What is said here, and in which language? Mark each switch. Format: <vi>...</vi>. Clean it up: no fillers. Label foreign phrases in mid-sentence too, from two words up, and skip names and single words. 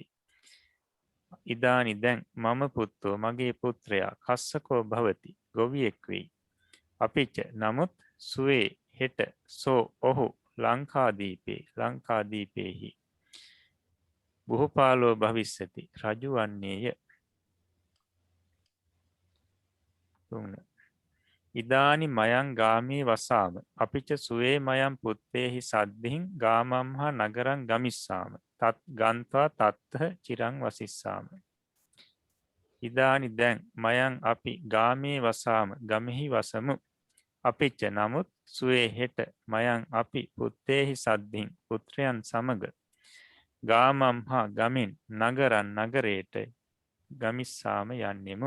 <si>ඉදානි දැන්</si> <pi>මම පුත්තෝ</pi> <si>මගේ පුත්‍රයා</si> <pi>කස්සකෝ භවති</pi> <si>ගොවියෙක් වෙයි. අපිච්ච නමුත් සුවේ හෙට සෝ ඔහු ලංකාදීපේ ලංකාදීපේහි</si> <pi>බොහෝපාලෝ භවිස්සති</pi> <si>රජු වන්නේය. 3.</si> <pi>ඉදානි මයං ගාමී වසාම අපිච සුවේ මයං පුත්තේහි සද්ධින් ගාමම්හා නගරං ගමිස්සාම තත් ගන්ත්වා තත්හ චිරං වසිස්සාම.</pi> <si>ඉදානි දැන් මයං අපි</si> <pi>ගාමී වසාම</pi> <si>ගමෙහි වසමු. අපිච්ච නමුත් සුවේ හෙට මයං අපි</si> <pi>පුත්තේහි සද්ධින්</pi> <si>පුත්‍රයන් සමග ගාමම්හා ගමින් නගරන් නගරයට ගමිස්සාම යන්නෙමු.</si>